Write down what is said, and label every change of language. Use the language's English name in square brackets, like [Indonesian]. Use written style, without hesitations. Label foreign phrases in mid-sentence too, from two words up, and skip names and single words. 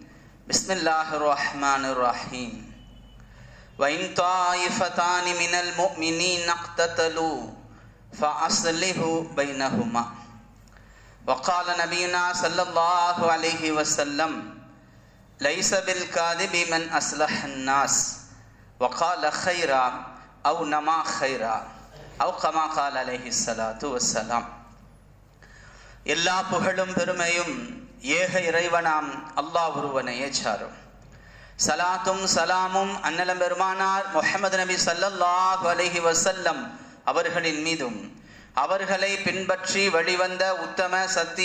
[Arabic] بسم الله الرحمن الرحيم. وإن طائفتان من المؤمنين اقتتلوا فأصلحوا بينهما. وقال نبينا صلى الله عليه وسلم، ليس بالكذاب من أصلح الناس وقال خيرا أو نمى خيرا أو كما قال عليه الصلاة والسلام. [Tamil] எல்லா புகழும் பெருமையும் ஏக இறைவனாம் அல்லாஹ் ஒருவனையே சாரும். சலாத்தும் சலாமும் அன்னலம் பெருமானார் முஹம்மது நபி [Arabic] صلى الله عليه وسلم [Tamil] அவர்களின் மீதும் அவர்களை பின்பற்றி வழிவந்த உத்தம சத்திய